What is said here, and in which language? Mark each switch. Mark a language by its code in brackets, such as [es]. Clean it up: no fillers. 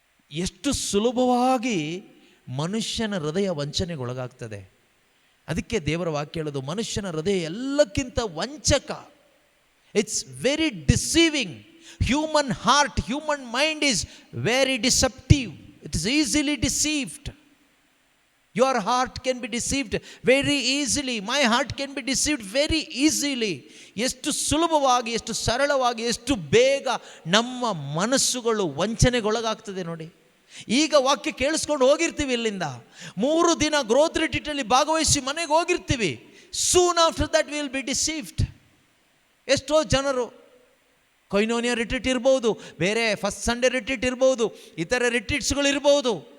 [kn] ಎಷ್ಟು ಸುಲಭವಾಗಿ ಮನುಷ್ಯನ ಹೃದಯ ವಂಚನೆಗೊಳಗಾಗ್ತದೆ. ಅದಕ್ಕೆ ದೇವರ ವಾಕ್ಯ ಹೇಳೋದು, ಮನುಷ್ಯನ ಹೃದಯ ಎಲ್ಲಕ್ಕಿಂತ ವಂಚಕ. [en] It's very deceiving. Human heart, human mind is very deceptive. It is easily deceived. Your heart can be deceived very easily. My heart can be deceived very easily. [kn] ಎಷ್ಟು ಸುಲಭವಾಗಿ, ಎಷ್ಟು ಸರಳವಾಗಿ, ಎಷ್ಟು ಬೇಗ ನಮ್ಮ ಮನಸ್ಸುಗಳು ವಂಚನೆಗೊಳಗಾಗ್ತದೆ ನೋಡಿ. ಈಗ ವಾಕ್ಯ ಕೇಳಿಸ್ಕೊಂಡು ಹೋಗಿರ್ತೀವಿ ಇಲ್ಲಿಂದ, 3 ದಿನ ಗ್ರೋತ್ ರಿಟ್ರೀಟಲ್ಲಿ ಭಾಗವಹಿಸಿ ಮನೆಗೆ ಹೋಗಿರ್ತೀವಿ. [en] Soon after that will be deceived. [kn] ಎಷ್ಟೋ ಜನರು ಕೊಯ್ನೋನಿಯಾ ರಿಟ್ರೀಟ್ ಇರ್ಬೋದು, ಬೇರೆ ಫಸ್ಟ್ ಸಂಡೇ ರಿಟ್ರೀಟ್ ಇರ್ಬೋದು, ಇತರ ರಿಟ್ರೀಟ್ಸ್ಗಳು ಇರ್ಬೋದು.